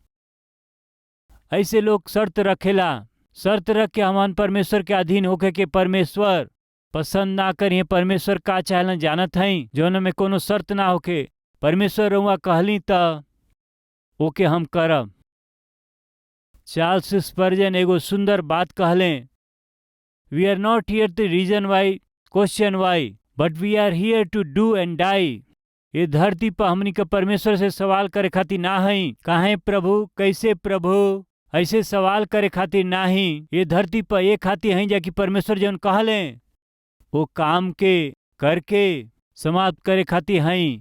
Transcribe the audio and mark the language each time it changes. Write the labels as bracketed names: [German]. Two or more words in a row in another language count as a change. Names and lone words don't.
[Bhojpuri] ऐसे लोग शर्त रखेला, शर्त रख के हमन परमेश्वर के अधीन होके के परमेश्वर पसंद ना करिए। परमेश्वर का चाहेलन जानत हई, जौन में कोनो शर्त ना होके। परमेश्वर रउआ कहली त ओके हम करब। चार्ल्स स्पर्जन एगो सुंदर बात कहले, [English] We are not here to reason why, question why, but we are here to do and die. [Bhojpuri] ये धरती पर हमनी के परमेश्वर से सवाल करे खातिर ना हई काहे प्रभु, कैसे प्रभु, ऐसे सवाल करे खातिर ना ही। ये धरती पर ये खातिर हई जाकि परमेश्वर जौन कहले वो काम के करके समाप्त करे खातिर हई।